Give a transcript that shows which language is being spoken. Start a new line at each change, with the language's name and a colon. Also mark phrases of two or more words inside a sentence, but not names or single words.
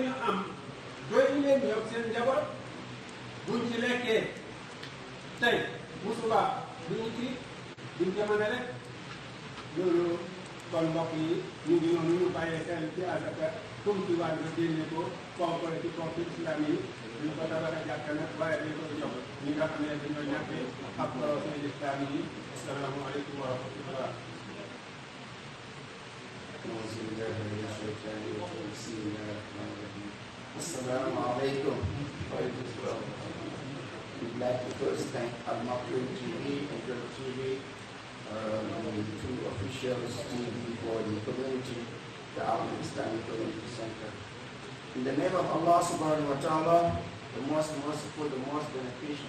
Wolof: ñu am doy leen ñoom seen njaboot buñ ci lekkee tey bu subaa duñu kii duñ ca mën a lekk loolu kon mbokk yi ñu ngi noonu ñu bàyyee seen ci asaka comme ci wàllu nga génne ko kookole ci kooku islam yi ñu ko tabax a jàkka nag waaye dañ koy jox ñi nga xam ne dañoo ñàkkee ak projet islam yi
Arabic: السلام عليكم ورحمة الله السلام عليكم.
English: We'd like to first thank Al-Maktoum TV and Your TV, the two officials TV for the community, the Al Islamic Community Center. In the name of Allah
Arabic: سبحانه وتعالى,
English: the most merciful, the most beneficent.